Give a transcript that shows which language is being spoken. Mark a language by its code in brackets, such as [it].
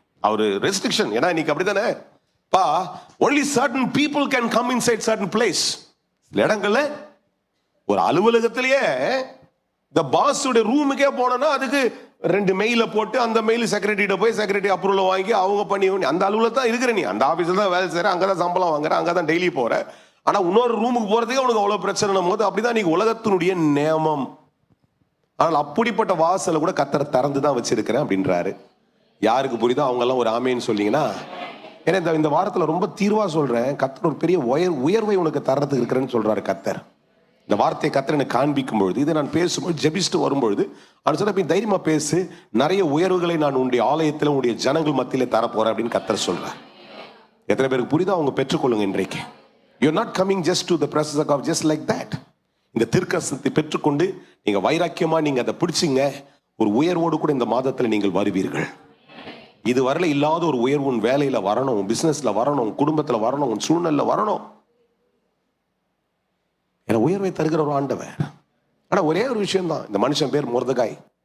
[en] அவரு ரெஸ்ட்ரிக்ஷன், [ta] ஏன்னா இன்னைக்கு அப்படித்தானே பா, [en] only certain people can come inside certain place. [ta] சில இடங்கள்ல ஒரு அலுவலகத்திலேயே இந்த பாஸ் உடைய ரூமுக்கே போனோம்னா அதுக்கு 2 மெயில போட்டு, அந்த மெயில் செக்ரட்டரிட்ட போய் செக்ரட்டரி அப்ரூவல் வாங்கி அவங்க பண்ணி, அந்த அலுவலகம் தான் இருக்கிற, நீ அந்த ஆபீஸ்ல தான் வேலை செய்யற, அங்கதான் சம்பளம் வாங்குற, அங்கதான் டெய்லி போற. ஆனா இன்னொரு ரூமுக்கு போறதுக்கே உனக்கு அவ்வளவு பிரச்சனை போது, அப்படிதான் நீங்க உலகத்தினுடைய நியமம். ஆனால் அப்படிப்பட்ட வாசலை கூட கர்த்தர் திறந்து தான் வச்சிருக்கிறேன் அப்படின்றாரு. யாருக்கு புரியுதோ அவங்க எல்லாம் ஒரு ஆமேன்னு சொல்லிங்கன்னா, ஏன்னா இந்த வாரத்துல ரொம்ப தீர்வா சொல்றேன், கர்த்தர் ஒரு பெரிய உயர்வை உனக்கு தர்றதுக்கு இருக்கிறேன்னு சொல்றாரு கர்த்தர். இந்த வார்த்தையை கர்த்தர் எனக்கு காண்பிக்கும் பொழுது, இதை நான் பேசும்போது ஜெபிச்சுட்டு வரும்பொழுது அவன் சொன்ன, தைரியமா பேசு, நிறைய உயர்வுகளை நான் உன்னுடைய ஆலயத்தில் உன்னுடைய ஜனங்கள் மத்தியிலே தரப்போறேன் அப்படின்னு கர்த்தர் சொல்றார். எத்தனை பேருக்கு புரியுதோ அவங்க பெற்றுக்கொள்ளுங்க இன்றைக்கு. [en] You're not coming just to the presence of God just like that. [ta] இந்த தீர்க்கதரிசனத்தை பெற்றுக்கொண்டு நீங்க வைராக்கியமா நீங்க அதை பிடிச்சிங்க, ஒரு உயர்வோடு கூட இந்த மாதத்தில் நீங்கள் வருவீர்கள். இது வரல இல்லாத ஒரு உயர்வு உன் வேலையில வரணும், உன் பிசினஸ்ல வரணும், உன் குடும்பத்துல வரணும், உன் சூழ்நிலை வரணும். ஏன்னா உயர்வை தருகிற ஒரு ஆண்டவர். ஆனா ஒரே ஒரு விஷயம் தான், இந்த மனுஷன் பேர் மொர்தெகாய்.